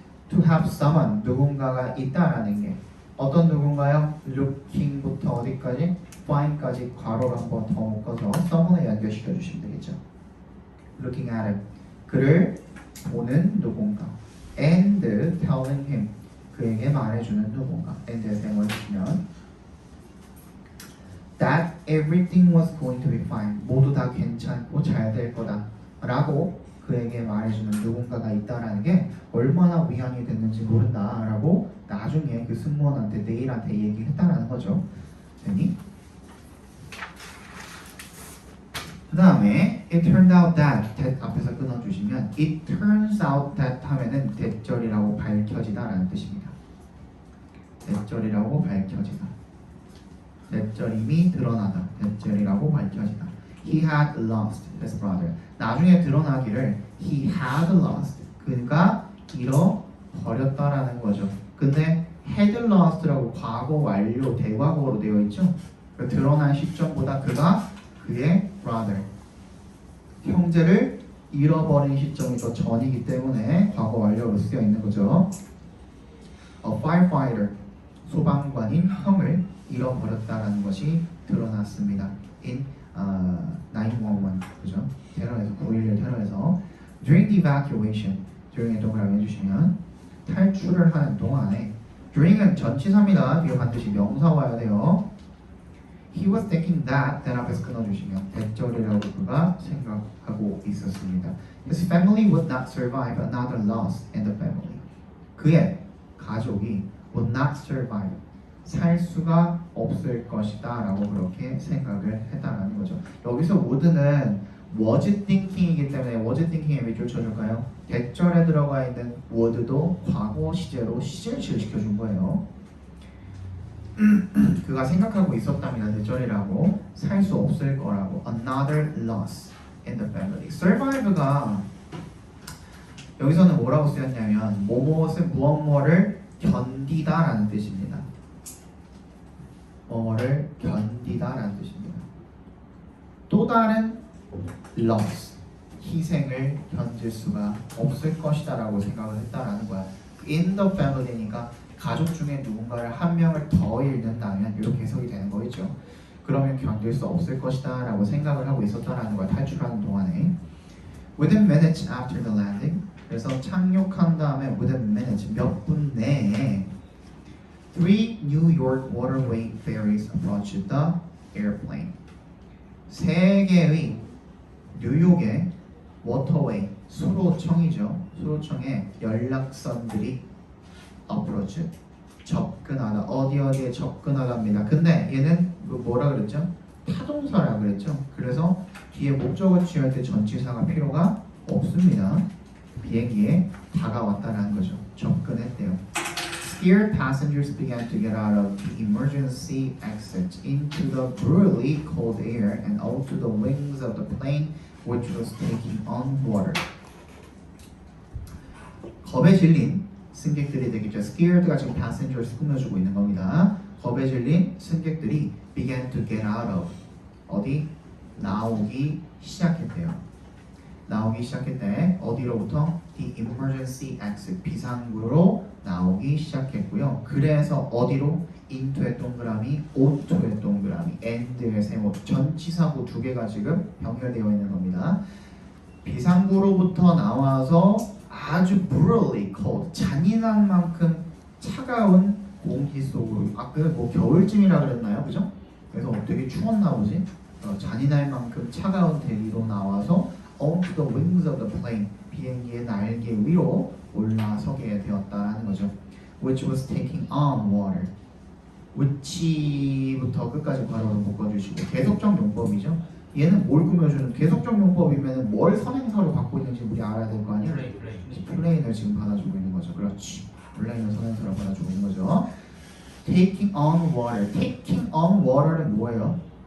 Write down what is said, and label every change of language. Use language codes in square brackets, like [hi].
[en] To have someone, [ko] 누군가가 있다라는 게 어떤 누군가요? Looking부터 어디까지? Find까지 괄호를 한 번 더 묶어서 someone에 연결시켜 주시면 되겠죠. [en] Looking at him, [ko] 그를 보는 누군가. [en] And telling him, [ko] 그에게 말해주는 누군가. and에 생을 주시면 [en] that everything was going to be fine. [ko] 모두 다 괜찮고 잘 될 거다. 라고 그에게 말해주는 누군가가 있다라는 게 얼마나 위안이 됐는지 모른다라고 나중에 그 승무원한테 네일한테 얘기했다라는 거죠. 됐니? 그 다음에 it turned out that 앞에서 끊어주시면 it turns out that 하면은 대절이라고 밝혀지다라는 뜻입니다. 대절이라고 밝혀지다. 대절임이 드러나다. 대절이라고 밝혀지다. [en] He had lost his brother. [ko] 나중에 드러나기를 [en] he had lost. [ko] 그가 잃어버렸다라는 거죠. 근데 had lost라고 과거 완료 대과거로 되어 있죠. 드러난 시점보다 그가 그의 brother 형제를 잃어버린 시점이 더 전이기 때문에 과거 완료로 쓰여 있는 거죠. A firefighter 소방관인 형을 잃어버렸다라는 것이 드러났습니다. In 911 그죠? 테러에서 9.11 테러에서 during the evacuation during에 동그라미 해주시면 탈출을 하는 동안에 during은 전치사입니다. 이거 반드시 명사 와야 돼요. [en] He was thinking that [ko] 앞에서 끊어주시면 대절이라고 그가 생각하고 있었습니다. [en] His family would not survive another loss in the family. [ko] 그의 가족이 would not survive 살 수가 없을 것이다 라고 그렇게 생각을 했다라는 거죠. 여기서 would는 was thinking이기 때문에 was thinking에 밑줄 쳐줄까요? 대절에 들어가 있는 would도 과거 시제로 시제를 시켜준 거예요. 그가 생각하고 있었답니다. 대절이라고 살 수 없을 거라고. [en] Another loss in the family. [ko] Survive가 여기서는 뭐라고 쓰였냐면 무엇을 무엇뭐를 견디다라는 뜻입니다. 뭐를 견디다라는 뜻입니다. 또 다른 loss, 희생을 견딜 수가 없을 것이다라고 생각을 했다라는 거야. In the family니까 가족 중에 누군가를 한 명을 더 잃는다면 이렇게 해석이 되는 거겠죠. 그러면 견딜 수 없을 것이다라고 생각을 하고 있었다라는 거야. 탈출하는 동안에. [en] Within minutes after the landing. [ko] 그래서 착륙한 다음에 [en] within minutes [ko] 몇 분 내에 [en] 3 New York waterway ferries approached the airplane. [ko] 세 개의 뉴욕의 waterway 수로청이죠. 수로청에 연락선들이 approach 접근하다 어디에 접근하다입니다. 근데 얘는 뭐라 그랬죠? 타동사라 그랬죠. 그래서 뒤에 목적어 취할 때 전치사가 필요가 없습니다. 비행기에 다가왔다라는 거죠. 접근했대요. [en] Scared passengers began to get out of the emergency exit into the brutally cold air and onto the wings of the plane which was taking on water. [ko] 겁에 질린 승객들이 되겠죠. Scared가 지금 passengers 꾸며주고 있는 겁니다. 겁에 질린 승객들이 began to get out of 어디? 나오기 시작했대요. 나오기 시작했대. 어디로부터? [en] The emergency exit [ko] 비상구로 나오기 시작했고요. 그래서 어디로? into의 동그라미, onto의 동그라미, and의 세모 전치사구 두 개가 지금 연결되어 있는 겁니다. 비상구로부터 나와서 아주 brutally cold 잔인한 만큼 차가운 공기 속으로 아까 뭐 겨울쯤이라 그랬나요, 그죠? 그래서 되게 추웠나 보지. 잔인할 만큼 차가운 대기로 나와서 [en] onto the wings of the plane [ko] 비행기의 날개 위로 올라서게 되었다라는 거죠. [en] Which was taking on water. [ko] which부터 끝까지 바로 묶어주시고 계속적 용법이죠. 얘는 뭘 꾸며주는 계속적 용법이면 뭘 선행사로 갖고 있는지 우리 알아야 될 거 아니에요? 플레인을 지금 받아주고 있는 거죠. 그렇지. 플레인을 선행사로 받아주고 있는 거죠. [en] Taking on water. [ko] Taking on water는 뭐예요?